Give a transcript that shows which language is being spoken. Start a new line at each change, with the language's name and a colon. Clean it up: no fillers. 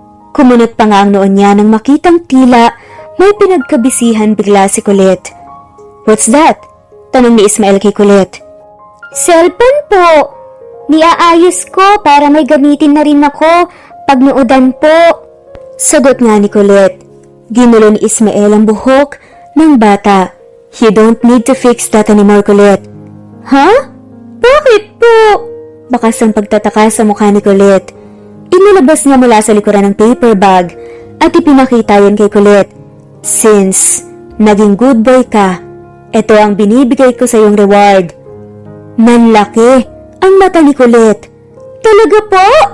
Filipino: Kumunot pa nga ang noon niya nang makitang tila may pinagkabisihan bigla si Colette.
English: What's that?
Filipino: Tanong ni Ismael kay Colette. Cellphone po. Niaayos ko para may gamitin na rin ako pagnuudan po. Sagot nga ni Colette. Ginulo ni Ismael ang buhok ng bata.
English: You don't need to fix that anymore, Colette.
Filipino: Ha? Bakit po? Bakas ang pagtataka sa mukha ni Colette. Inilabas niya mula sa likuran ng paper bag at ipinakita yan kay Colette. Since naging good boy ka, ito ang binibigay ko sa iyong reward. Nanlaki ang mata ni Colette. Talaga po?